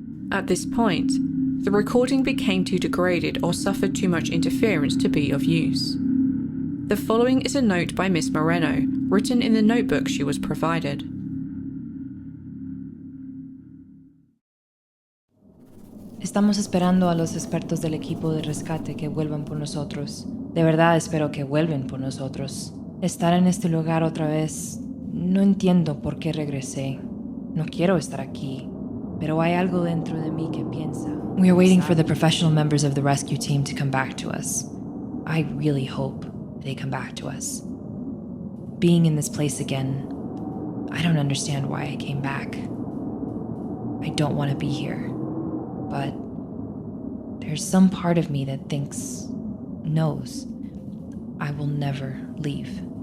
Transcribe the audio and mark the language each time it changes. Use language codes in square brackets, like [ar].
[en] At this point, the recording became too degraded or suffered too much interference to be of use. The following is a note by Miss Moreno, written in the notebook she was provided. [es] Estamos esperando a los expertos del equipo de rescate que vuelvan por nosotros. De verdad espero que vuelvan por nosotros. Estar en este lugar otra vez... No entiendo por qué regresé. No quiero estar aquí. Pero hay algo dentro de mí que piensa. [en] We are waiting for the professional members of the rescue team to come back to us. I really hope they come back to us. Being in this place again, I don't understand why I came back. I don't want to be here. But there's some part of me that knows, I will never leave.